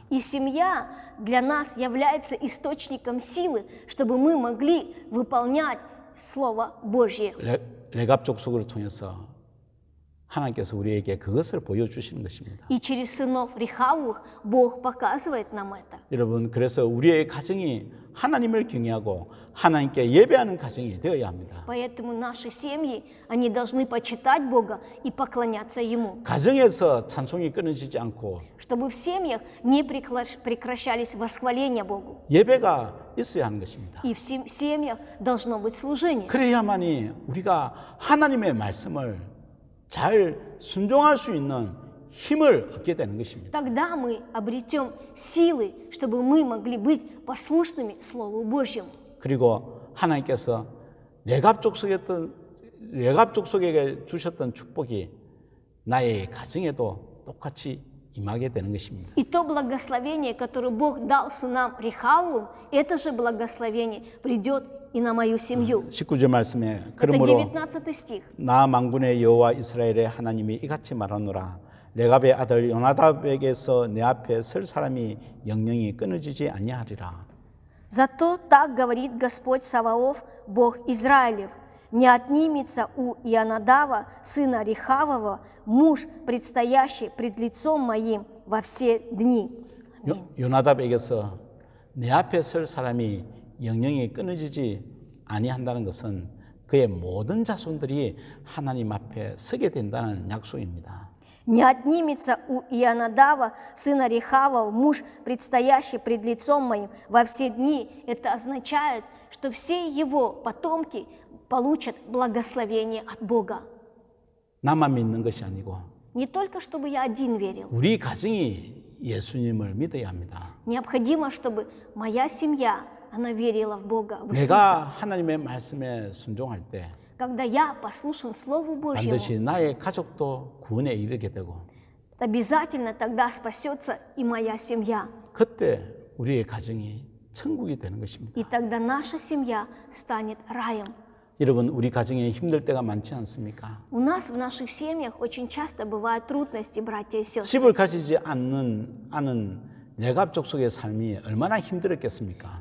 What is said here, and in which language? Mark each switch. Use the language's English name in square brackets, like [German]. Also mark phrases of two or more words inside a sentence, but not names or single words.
[Russian] И семья для нас является источником силы, чтобы мы могли выполнять Слово Божье. [Korean] 레갑 족속을 통해서 하나님께서 우리에게 그것을 보여주시는 것입니다. [Russian] И через сынов Рехавовых Бог показывает нам это. [Korean] 여러분, 그래서 우리의 가정이 하나님을 경외하고 하나님께 예배하는 가정이 되어야 합니다. [Russian] Поэтому наши семьи, они должны почитать Бога и поклоняться Ему. [Korean] 가정에서 찬송이 끊어지지 않고 [Russian] Чтобы в семьях не прекращались восхваления Богу. [Korean] 예배가 있어야 하는 것입니다. [Russian] И в семьях должно быть служение. [Korean] 그래야만이 우리가 하나님의 말씀을 잘 순종할 수 있는 힘을 얻게 되는 것입니다. [Russian] Тогда мы обретем силы, чтобы мы могли быть послушными Слову Божьему. [Korean] 그리고 하나님께서 레갑 족속에게 주셨던 축복이 나의 가정에도 똑같이 임하게 되는 것입니다. [Russian] И то благословение, которое Бог дал сынам Рехавовым, это же благословение придет и на мою семью. [Korean] 19절 말씀에 [Russian] Это [Korean] 그러므로 [Russian] 19 стих. [Korean] 나 만군의 여호와 이스라엘의 하나님이 이같이 말하노라 레갑의 아들 요나답에게서 내 앞에 설 사람이 영영이 끊어지지 아니하리라. [Russian] Зато так говорит Господь Саваоф, Бог Израилев: не отнимется у Ионадава, сына Рехавова, муж, предстоящий пред лицом моим во все дни. [Korean] 요나답에게서 내 앞에 설 사람이 영영이 끊어지지 아니한다는 것은 그의 모든 자손들이 하나님 앞에 서게 된다는 약속입니다. [Russian] Не отнимется у Ионадава, сына Рехавова, муж, предстоящий пред лицом моим во все дни. Это означает, что все его потомки получат благословение от Бога. [Korean] 나만 믿는 것이 아니고 [Russian] Не только, чтобы я один верил. [Korean] 우리 가정이 예수님을 믿어야 합니다. [Russian] Необходимо, чтобы моя семья, она верила в Бога, в [Korean] 내가 [Russian] Иисуса. [Korean] 하나님의 말씀에 순종할 때 [Russian] Когда я послушан Слову Божьему, [Korean] 반드시 나의 가족도 구원에 이르게 되고 [Russian] обязательно тогда спасется и моя семья. [Korean] 그때 우리의 가정이 천국이 되는 것입니다. [Russian] И тогда наша семья станет раем. [Korean] 여러분, 우리 가정에 힘들 때가 많지 않습니까? [Russian] У нас в наших семьях очень часто бывают трудности, братья и сестры. [Korean] 집을 가지지 않은 레갑 족속의 삶이 얼마나 힘들었겠습니까?